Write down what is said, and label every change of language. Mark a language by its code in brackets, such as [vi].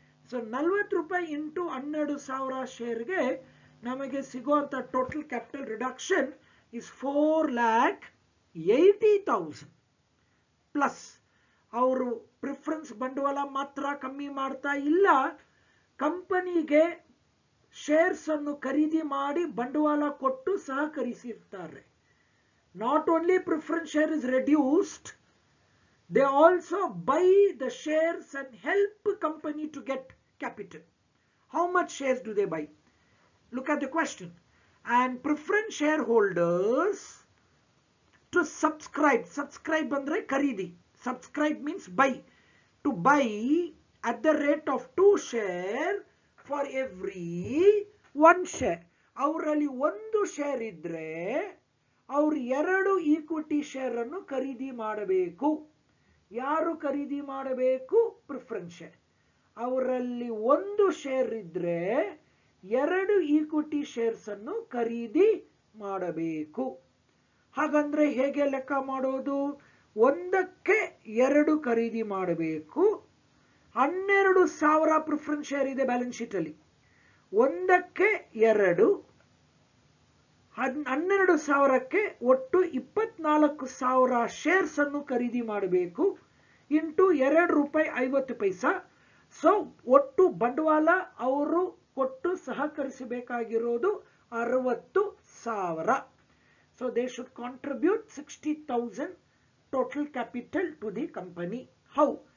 [kn] So 40 ರೂಪಾಯಿ into 12,000 ಶೇರ್ಗೆ ನಮಗೆ ಸಿಗುವಂತ total capital reduction is 4,80,000 plus ಅವರು ಪ್ರಿಫರೆನ್ಸ್ ಬಂಡವಾಳ ಮಾತ್ರ ಕಮ್ಮಿ ಮಾಡ್ತಾ ಇಲ್ಲ, ಕಂಪನಿಗೆ ಶೇರ್ಸ್ ಅನ್ನು ಖರೀದಿ ಮಾಡಿ ಬಂಡವಾಳ ಕೊಟ್ಟು ಸಹಕರಿಸಿರ್ತಾರೆ. [en] Not only preference share is reduced, they also buy the shares and help company to get capital. How much shares do they buy? Look at the question. And preference shareholders to subscribe. Subscribe [kn] andre karidi. [en] Subscribe means buy. To buy at the rate of 2 share for every 1 share. [kn] ಅವರಲ್ಲಿ 1 share ಇದ್ರೆ ಅವರು 2 equity share ಅನ್ನು ಖರೀದಿ ಮಾಡಬೇಕು. ಯಾರು ಖರೀದಿ ಮಾಡಬೇಕು? Preference share. ಅವರಲ್ಲಿ 1 ಶೇರ್ ಇದ್ರೆ 2 ಈಕ್ವಿಟಿ ಶೇರ್ಸ್ ಅನ್ನು ಖರೀದಿ ಮಾಡಬೇಕು. ಹಾಗಂದ್ರೆ ಹೇಗೆ ಲೆಕ್ಕ ಮಾಡೋದು? 1ಕ್ಕೆ 2 ಖರೀದಿ ಮಾಡಬೇಕು. 12,000 ಪ್ರಿಫರೆನ್ಸ್ ಶೇರ್ ಇದೆ ಬ್ಯಾಲೆನ್ಸ್ ಶೀಟ್ ಅಲ್ಲಿ. 1ಕ್ಕೆ 2, 12,000ಕ್ಕೆ ಒಟ್ಟು 24,000 ಶೇರ್ಸ್ ಅನ್ನು ಖರೀದಿ ಮಾಡಬೇಕು. ಇಂಟು 2 ರೂಪಾಯಿ 50 ಪೈಸಾ. ಸೊ ಒಟ್ಟು ಬಂಡವಾಳ ಅವರು ಕೊಟ್ಟು ಸಹಕರಿಸಬೇಕಾಗಿರೋದು 60,000. [en] So they should contribute 60,000 total capital to the company. How?